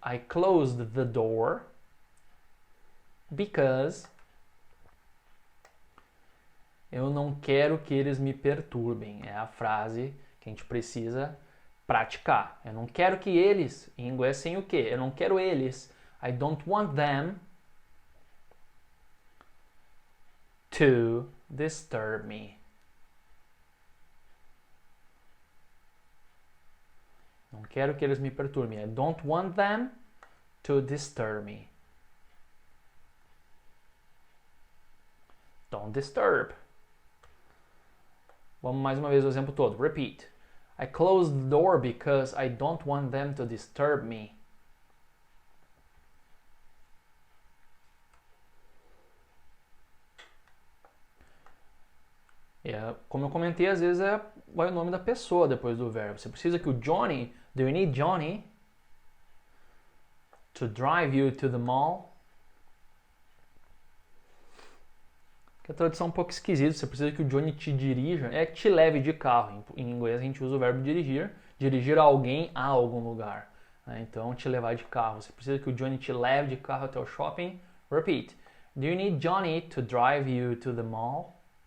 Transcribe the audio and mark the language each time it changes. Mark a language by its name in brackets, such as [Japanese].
[English] I closed the door because [Portuguese] eu não quero que eles me perturbem. É a frase que a gente precisa praticar. Eu não quero que eles, em inglês sem o quê? Eu não quero eles. [English] I don't want them to disturb me. [Portuguese] Não quero que eles me perturbem. [English] I don't want them to disturb me. Don't disturb. [Portuguese] Vamos mais uma vez o exemplo todo. [English] Repeat. I closed the door because I don't want them to disturb me. [Portuguese] Como eu comentei, às vezes vai o nome da pessoa depois do verbo. Você precisa que o Johnny... [English] Do you need Johnny to drive you to the mall? [Portuguese] Que a tradução é um pouco esquisita. Você precisa que o Johnny te dirija. É te leve de carro. Em inglês a gente usa o verbo dirigir. Dirigir alguém a algum lugar. Então, te levar de carro. Você precisa que o Johnny te leve de carro até o shopping. [English] Repeat. Do you need Johnny to drive you to the mall?